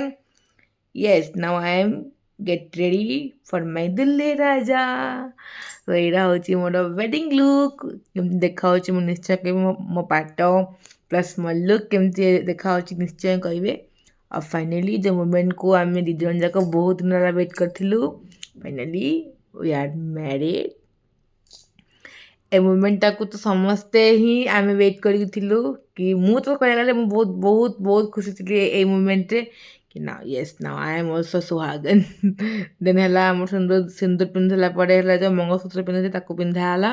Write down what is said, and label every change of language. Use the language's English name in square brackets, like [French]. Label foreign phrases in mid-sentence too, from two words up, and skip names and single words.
[English] Yes, now I am get ready for my Dilli Raja. [Odia] ତ ଏଇଟା ହେଉଛି ମୋର [English] wedding look. [Odia] କେମିତି ଦେଖାହେଉଛି ମୁଁ ନିଶ୍ଚୟ କହିବି। ମୋ ପାଟ ପ୍ଲସ୍ ମୋ ଲୁକ୍ କେମିତି ଦେଖାହେଉଛି ନିଶ୍ଚୟ କହିବେ। ଆଉ ଫାଇନାଲି ଯେଉଁ ମୁମେଣ୍ଟକୁ ଆମେ ଦୁଇ ଜଣ ଯାକ ବହୁତ ଦିନ ହେଲା ୱେଟ୍ କରିଥିଲୁ, ଫାଇନାଲି [English] we are married. [Odia] ए मुमेंटटाକୁ ତ ସମସ୍ତେ ହିଁ ଆମେ ୱେଟ୍ କରିକି ଥିଲୁ। କି ମୁଁ ତ କହିବାକୁ ଗଲେ ମୁଁ ବହୁତ ବହୁତ ବହୁତ ଖୁସି ଥିଲି ଏଇ ମୁମେଣ୍ଟରେ କି ନା [English] yes now I am also [Odia] ସୁହାଗନ୍। ଦେନ୍ ହେଲା ଆମର ସିନ୍ଦୁର ପିନ୍ଧିଲା ପରେ ହେଲା ଯେଉଁ ମଙ୍ଗଳସୂତ୍ର ପିନ୍ଧିଥିଲେ ତାକୁ ପିନ୍ଧା ହେଲା।